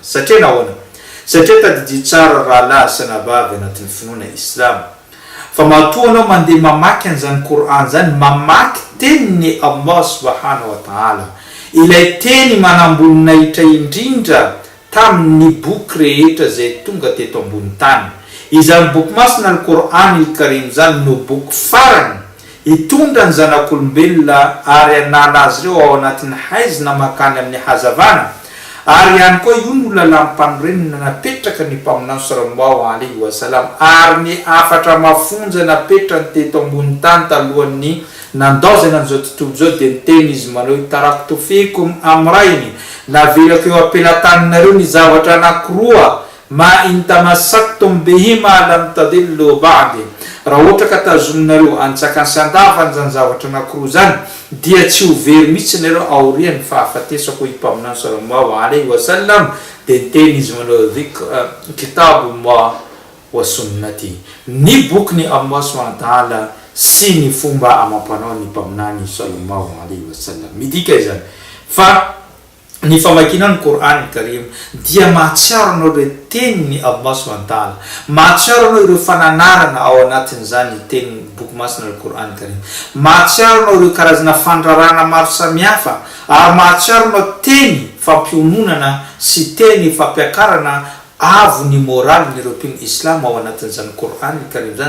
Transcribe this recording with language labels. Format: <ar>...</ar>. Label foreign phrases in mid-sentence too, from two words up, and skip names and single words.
<mg>Satria nahoana? Satria tadidio tsara rahalahy sanabavy anatin'ny finoana Islam fa matoa anao mandeha mamaky an'izany Qur'an zany, mamaky teniny Allah</mg> <ar>سبحانه وتعالى,</ar> <mg>ilay teny manamboninahitra indrindra tamin'ny boky rehetra zay tonga teto ambony tany. Izany boky masina al-Qur'an al-Karim zany no boky farany hitondra ny zanak'olombelona ary anala azy ireo ao anatin'ny haizina makany amin'ny hazavana. Ary ihany koa io no lalampanorenina napetraka ny mpaminany</mg> <ar>صلى الله عليه وسلم,</ar> <mg>ary ny afatra mafonja napetrany teto ambony tany talohan'ny nandaozana an'izao tontolo zao dia niteny izy manao</mg> <ar>تركت فيكم أمرين,</ar> <mg>navelako eo ampelatanareo ny zavatra anankiroa,</mg> <ar>ما إن تمسكتم بهما لم تضلوا بعدي,</ar> <mg>raha ohatra ka tazominareo antsakany sy andafany zany zavatra anankiroa zany dia tsy ho very mihitsy nareo aorian'ny fahafatesako i mpaminany</mg> <ar>صلى الله عليه وسلم.</ar> <mg>Dia niteny izy manao</mg> <ar>كتاب الله وسنتي,</ar> <mg>ny boky ny Allah</mg> <ar>سبحانه وتعالى</ar> <mg>sy ny fomba amampanao ny mpaminany</mg> <ar>صلى الله عليه وسلم.</ar> <mg>Midika izany fa ny famakinany Qur'an Karim dia mahatsiaro anao ireo teniny Allah</mg> <ar>سبحانه وتعالى,</ar> <mg>mahatsiaro anao ireo fananarana ao anatin'izany teny boky masina al-Qur'an Karim, mahatsiaro anao ireo karazana fandrarana maro samihafa, ary mahatsiaro anao teny fampiononana sy teny fampiakarana avy ny moraly ireo mpino Islam ao anatin'izany Qur'an Karim zany.</mg>